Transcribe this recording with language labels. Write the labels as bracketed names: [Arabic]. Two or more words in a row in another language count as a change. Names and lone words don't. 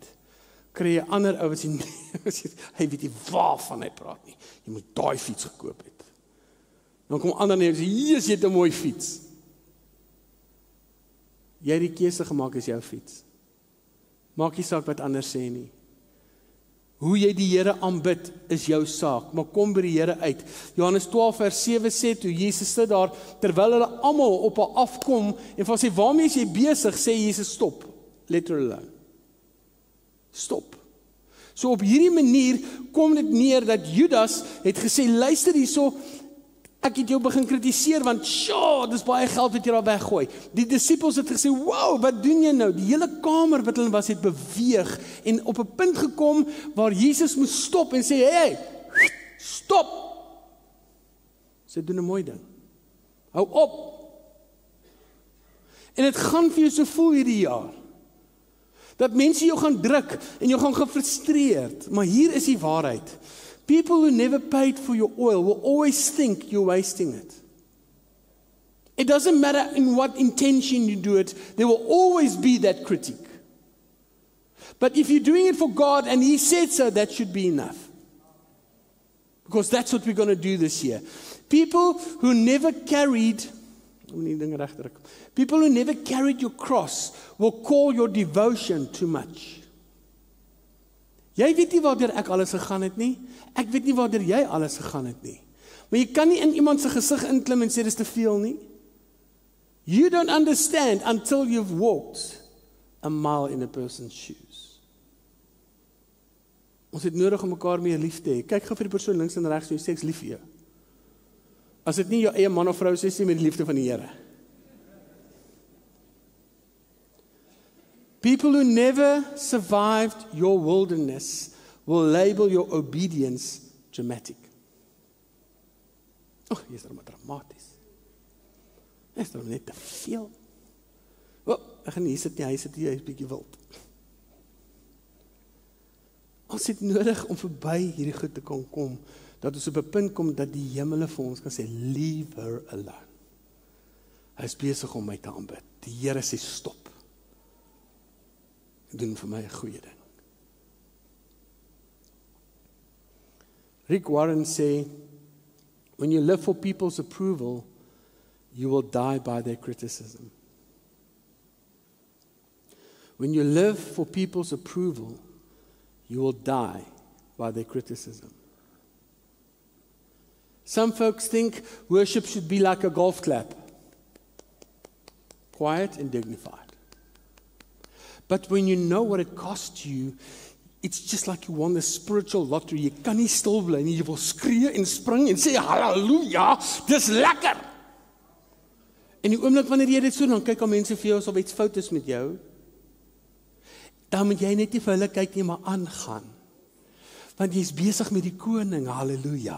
[Afrikaans] Kry jy ander ou wat sê, hy weet nie waarvan hy praat nie. Jy moet daai fiets gekoop het. Dan kom ander en sê, hier is jy 'n mooi fiets. Jy het die keuse gemaak, is jou fiets. Maak nie saak wat ander sê nie. Hoe jy die Here aanbid is jou saak, maar kom by die Here uit. Johannes 12 vers 7 sê, toe Jesus sit daar, terwyl hulle almal op haar afkom, en van sê, waarmee is jy besig, sê Jesus, [English] stop, let her alone. Stop. [Afrikaans] So op hierdie manier kom dit neer, dat Judas het gesê, luister hierso, ek het jou begin kritiseer, want dis baie geld wat jy daar weggooi. Die disippels het gesê, wow, wat doen jy nou? Die hele kamer wat hulle was, het beweeg, en op 'n punt gekom, waar Jesus moes stop, en sê, hey, stop! Sy doen 'n mooi ding. Hou op! En het gaan vir jou so voel hierdie jaar, dat mense jou gaan druk, en jou gaan gefrustreerd, maar hier is die waarheid. [English] People who never paid for your oil will always think you're wasting it. It doesn't matter in what intention you do it, there will always be that critic. But if you're doing it for God and He said so, that should be enough. Because that's what we're going to do this year. People who never carried your cross will call your devotion too much. [Afrikaans] Jy weet nie waartoe ek alles gegaan het nie. Ek weet nie waartoe jy alles gegaan het nie. Maar jy kan nie in iemand se gesig inklim en sê dis te veel nie. [English] You don't understand until you've walked a mile in a person's shoes. [Afrikaans] Ons het nodig om mekaar meer lief te hê. Kyk gou vir die persoon links en regs en sê ek's lief vir jou. As dit nie jou eie man of vrou is, sê met die liefde van die Here. [English] People who never survived your wilderness will label your obedience dramatic. [Afrikaans] Oh, hier is maar dramaties. Is daar net te veel? Wel, ek gaan nie hier sit nie, hy sit hier, hy is bietjie wild. Ons het nodig om verby hierdie goed te kom, dat ons op 'n punt kom dat die hemele vir ons kan sê, [English] leave her alone. [Afrikaans] Hy is besig om my te aanbid. Die Here sê stop. Doen vir my 'n goeie ding. Rick Warren sê, [English] when you live for people's approval, you will die by their criticism. When you live for people's approval, you will die by their criticism. Some folks think worship should be like a golf clap. Quiet and dignified. But when you know what it costs you, it's just like you won the spiritual lottery. [Afrikaans] Jy kan nie stil bly nie, jy wil skree en spring en sê halleluja, dis lekker. En die oomblik wanneer jy dit so, dan kyk al mense vir jou asof iets fout is met jou. Dan moet jy net nie vir hulle kyk nie, maar aangaan. Want jy is besig met die koning, halleluja.